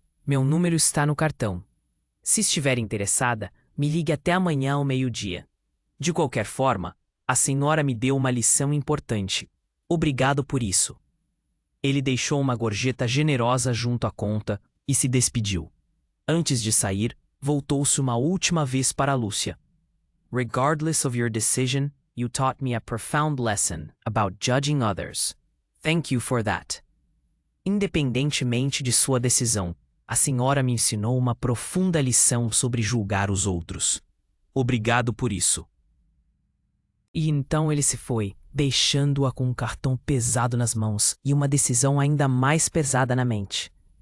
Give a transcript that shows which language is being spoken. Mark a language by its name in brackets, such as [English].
[Portuguese] Meu número está no cartão. Se estiver interessada, me ligue até amanhã ao meio-dia. De qualquer forma, a senhora me deu uma lição importante. Obrigado por isso. Ele deixou uma gorjeta generosa junto à conta e se despediu. Antes de sair, voltou-se uma última vez para Lúcia. [English] Regardless of your decision, you taught me a profound lesson about judging others. Thank you for that. [Portuguese] Independentemente de sua decisão, a senhora me ensinou uma profunda lição sobre julgar os outros. Obrigado por isso. E então ele se foi, deixando-a com um cartão pesado nas mãos e uma decisão ainda mais pesada na mente.